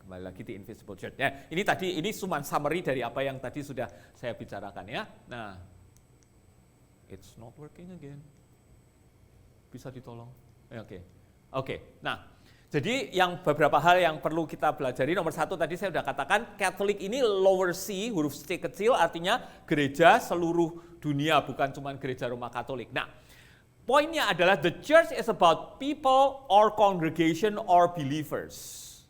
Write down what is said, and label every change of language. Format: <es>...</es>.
<id>Kembali lagi di Invisible Church. Ya, ini cuma summary dari apa yang tadi sudah saya bicarakan ya.</id> <en>Nah, it's not working again.</en> <id>Bisa ditolong? Oke. Nah, jadi yang beberapa hal yang perlu kita pelajari, nomor satu tadi saya sudah katakan, Katolik ini lower C, huruf C kecil, artinya gereja seluruh dunia, bukan cuma gereja Roma Katolik. Nah, poinnya adalah</id> <en>the church is about people or congregation or believers.</en>